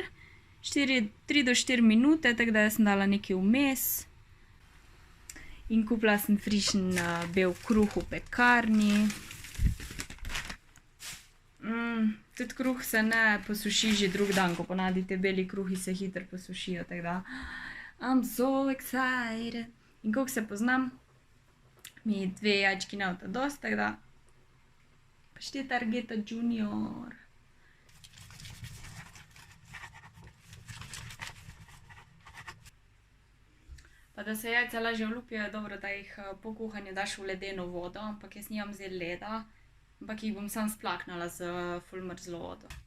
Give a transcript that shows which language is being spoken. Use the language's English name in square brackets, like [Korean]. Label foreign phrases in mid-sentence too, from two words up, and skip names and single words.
[Slovenian] 3 do 4 minute, tako da jaz sem dala nekaj vmes. In kupila sem frišen bel kruh v pekarni. Tudi kruh se ne posuši že drug dan, ko ponavadi te beli kruhi se hitro posušijo, tako da [English] I'm so excited. [Slovenian] In koliko se poznam, mi 2 jajčki ne bosta dosti, tako da pašteta Targeta Junior. Pa da se jajca lažje olupijo, je dobro, da jih po kuhanju daš v ledeno vodo, ampak jaz nimam zdaj leda, ampak jih bom sam splaknila z ful mrzlo vodo.